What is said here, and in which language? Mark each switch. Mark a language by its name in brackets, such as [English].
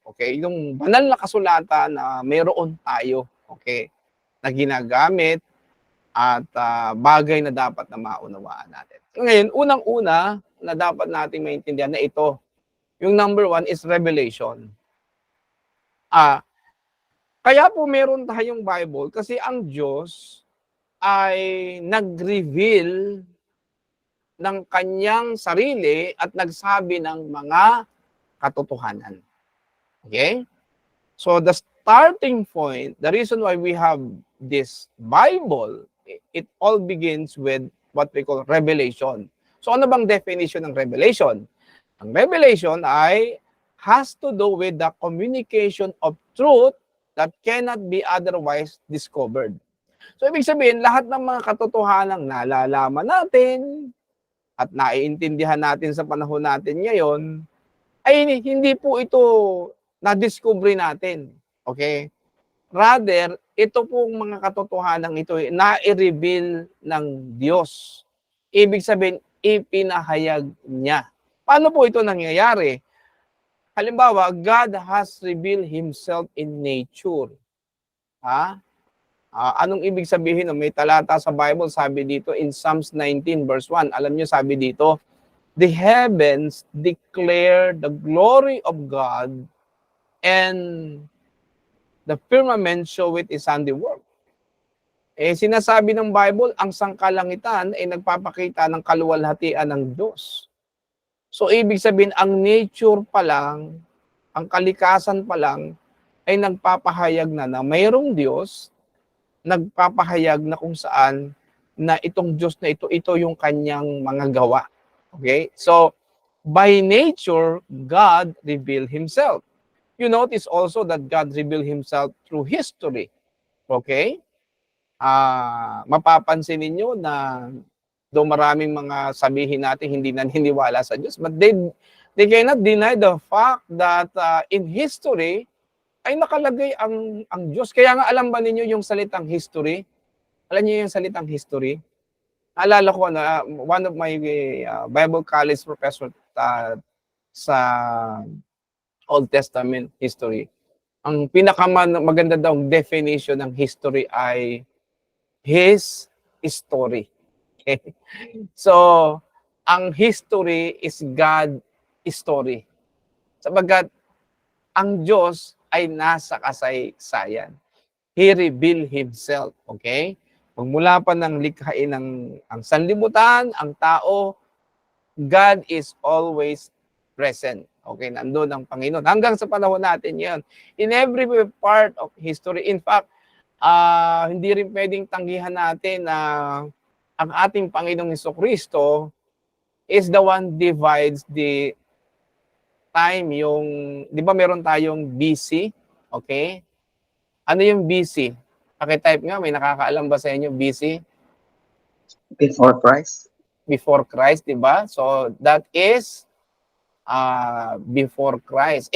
[Filipino] Okay? Yung banal na kasulatan na mayroon tayo. Okay? Na ginagamit at bagay na dapat na maunawaan natin. Ngayon, unang-una na dapat nating maintindihan na ito. [English] Yung number 1 is revelation. [Filipino] Kaya po meron tayong Bible kasi ang Diyos ay nag-reveal ng kanyang sarili at nagsabi ng mga katotohanan. Okay? [English] So the starting point, the reason why we have this Bible, it all begins with what we call revelation. [Filipino] So ano bang definition ng revelation? Ang revelation ay [English] has to do with the communication of truth that cannot be otherwise discovered. [Filipino] So ibig sabihin, lahat ng mga katotohanang nalalaman natin at naiintindihan natin sa panahon natin ngayon, ay hindi po ito na-discover natin. Okay? Rather, ito pong mga katotohanan ito na-reveal ng Diyos. Ibig sabihin, ipinahayag niya. Paano po ito nangyayari? [English] Halimbawa, God has revealed Himself in nature. [Filipino] Ha? Anong ibig sabihin? May talata sa Bible, sabi dito in Psalms 19 verse 1. Alam niyo, sabi dito, [English] the heavens declare the glory of God and the firmament show it is handiwork. [Filipino] Sinasabi ng Bible, ang sangkalangitan ay nagpapakita ng kaluwalhatian ng Diyos. So, ibig sabihin, ang nature pa lang, ang kalikasan pa lang, ay nagpapahayag na mayroong Diyos, nagpapahayag na kung saan na itong Diyos na ito yung kanyang mga gawa. Okay? [English] So, by nature, God revealed Himself. You notice also that God revealed Himself through history. [Filipino] Okay? Mapapansin ninyo na do maraming mga sabihin natin hindi naniniwala sa Diyos, [English] but they cannot deny the fact that in history [Filipino] ay nakalagay ang Diyos. Kaya nga alam ba ninyo yung salitang history? Alam niyo yung salitang history? Alala ko na [English] one of my Bible college professor [Filipino] sa Old Testament history, ang pinakamaganda daw definition ng history ay His story. Okay? [English] So, ang history is God story. [Filipino] Sabagat ang Diyos ay nasa kasaysayan. [English] He revealed Himself. [Filipino] Okay? Magmula pa ng likhain ang sanlibutan, ang tao, [English] God is always present. [Filipino] Okay, nandun ang Panginoon. Hanggang sa panahon natin yan. In every part of history, in fact, hindi rin pwedeng tanggihan natin na ang ating Panginoong Jesucristo [English] is the one divides the time, [Filipino] yung, di ba meron tayong BC? Okay? Ano yung BC? Pakitype nga, may nakakaalam ba sa inyo BC? [English] Before Christ. Before Christ, [Filipino] di ba? [English] So, that is before Christ.